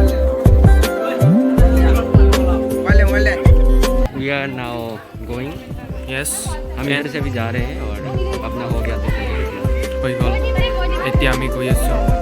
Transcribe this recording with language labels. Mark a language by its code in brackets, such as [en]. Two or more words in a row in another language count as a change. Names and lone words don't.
[en] We are now going. Yes, [hi] हम इधर से भी जा रहे हैं और अपना हो गया [as] হৈ গ'ল। এতিয়া আমি গৈ আছোঁ।